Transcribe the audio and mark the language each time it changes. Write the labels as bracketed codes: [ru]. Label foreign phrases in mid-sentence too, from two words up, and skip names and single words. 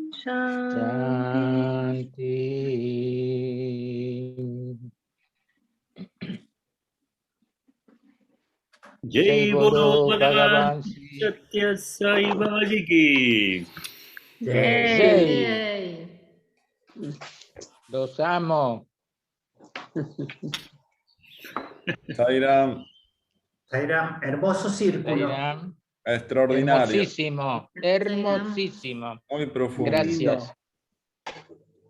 [hi] Shanti. जय बोलो भगवान सत्य साई बाबाजी की. Jai. [es] Los amo. Sairam. Sairam, hermoso círculo. Sairam. Extraordinario. Hermosísimo, hermosísimo. Muy profundo. Gracias.